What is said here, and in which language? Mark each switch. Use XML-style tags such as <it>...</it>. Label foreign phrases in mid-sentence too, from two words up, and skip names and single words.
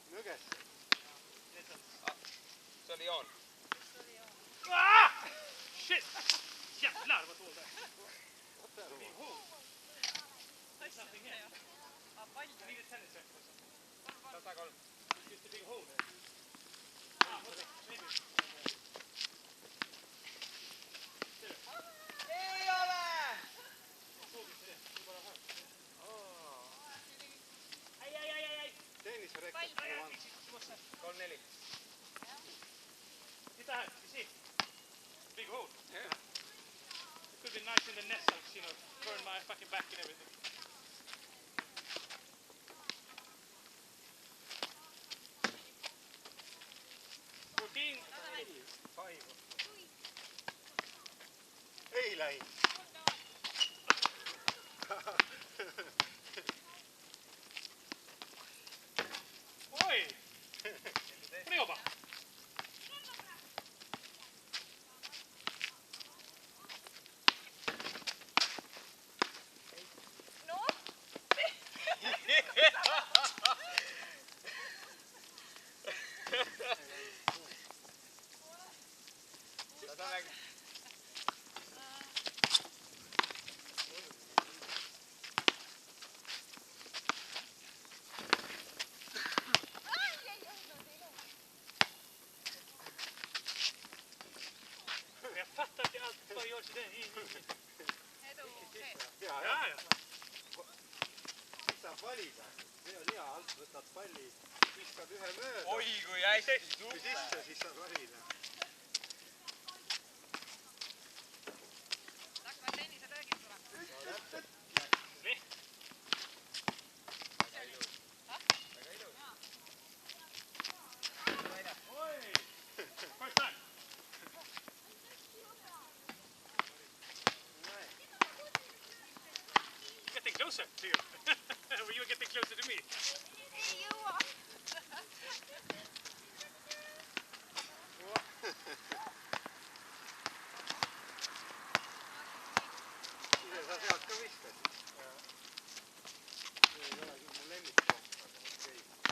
<et>kes? Se oli Joon.</et> <sv>Ah! Shit! Jävlar vad dåligt.</sv> <en>Big hole. There's something here. I need a tennis racket or something. 103. Just a big hole there. Ah, okay. Maybe.</en> <et>Ei ole!</et> <sv>Jag såg inte det. Det bara hör. Oh. Aj. Tennisraket. 3-4. Titta här,</sv> <en>you see? Big hole. Yeah. It could be nice in the nestles, you know, burn my fucking back and everything.</en> <et>Ei läinud. Oi!</et> <sv>Får ni jobba?</sv> <en>No,</en> <fi>Tätä näkyy.</fi> <sv>Jag fattar att jag alltid bara gör sådär.</sv> <et>edu see. Ja, Ja, ja. ja. Siis saab valida. See on hea, alt võtad palli, viskad ühe mööda. Oi kui hästi, Kui super. sisse, siis saad valida. Hakkavad tenniselöögid tulema. Nii. Väga ilus. Väga ilus. Oi!</et> <en>First time. Getting closer to you. You're getting closer to me.</en> <et>ei jõua. Ise sa sealt ka viskad. See ei ole küll mu lemmikkoht, aga okei.</et>